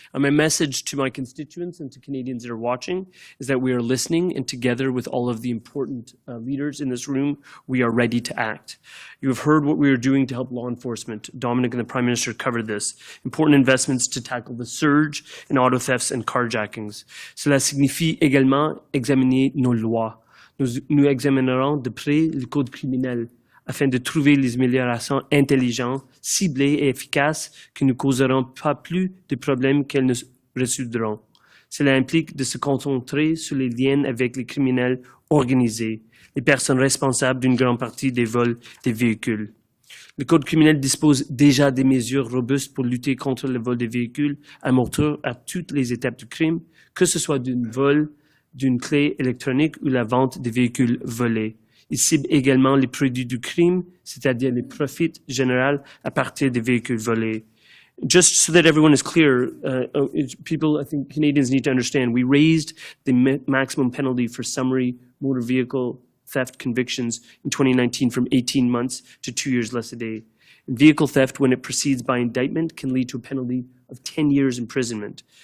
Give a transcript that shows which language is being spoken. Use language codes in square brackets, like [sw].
[en] And my message to my constituents and to Canadians that are watching is that we are listening, and together with all of the important leaders in this room, we are ready to act. You have heard what we are doing to help law enforcement. Dominic and the Prime Minister covered this. Important investments to tackle the surge in auto thefts and carjackings. [fr] Cela signifie également examiner nos lois. Nous examinerons de près le code criminel afin de trouver les améliorations intelligentes, ciblées et efficaces qui ne causeront pas plus de problèmes qu'elles ne résoudront. Cela implique de se concentrer sur les liens avec les criminels organisés, les personnes responsables d'une grande partie des vols des véhicules. Le Code criminel dispose déjà des mesures robustes pour lutter contre le vol des véhicules à moteur à toutes les étapes du crime, que ce soit d'un vol, d'une clé électronique ou la vente des véhicules volés. Il cible également les produits du crime, c'est-à-dire les profits généraux à partir des véhicules volés. [en] Just so that everyone is clear, people, I think Canadians need to understand, we raised the maximum penalty for summary motor vehicle theft convictions in 2019 from 18 months to 2 years less a day. And vehicle theft, when it proceeds by indictment, can lead to a penalty of 10 years imprisonment.